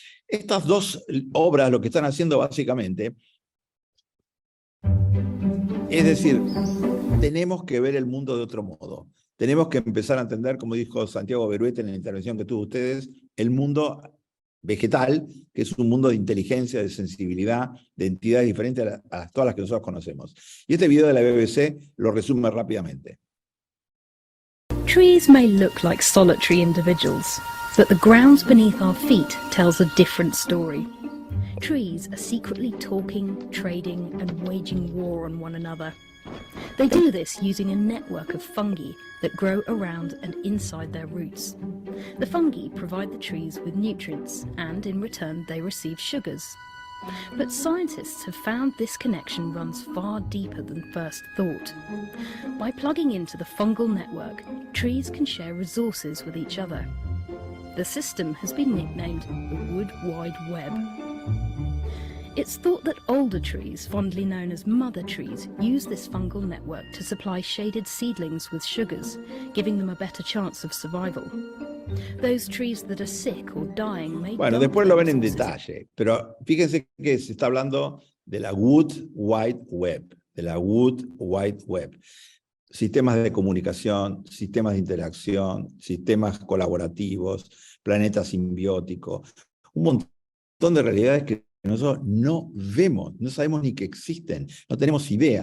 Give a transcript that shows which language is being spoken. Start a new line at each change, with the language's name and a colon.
Spanish: Estas dos obras lo que están haciendo básicamente es decir, tenemos que ver el mundo de otro modo. Tenemos que empezar a entender, como dijo Santiago Beruete en la intervención que tuvo ustedes, el mundo vegetal, que es un mundo de inteligencia, de sensibilidad, de entidades diferentes a todas las que nosotros conocemos. Y este video de la BBC lo resume rápidamente.
English: Trees may look like solitary individuals, but the ground beneath our feet tells a different story. Trees are secretly talking, trading, and waging war on one another. They do this using a network of fungi that grow around and inside their roots. The fungi provide the trees with nutrients, and in return they receive sugars. But scientists have found this connection runs far deeper than first thought. By plugging into the fungal network, trees can share resources with each other. The system has been nicknamed the Wood Wide Web. It's thought that older trees, fondly known as mother trees, use this fungal network to supply shaded seedlings with sugars, giving them a better chance of survival. Those trees that are sick or dying may
Spanish: Bueno, después lo ven en detalle, pero fíjense que se está hablando de la Wood Wide Web, de la Wood Wide Web. Sistemas de comunicación, sistemas de interacción, sistemas colaborativos, planeta simbiótico, un montón de realidades que nosotros no vemos, no sabemos ni que existen, no tenemos idea.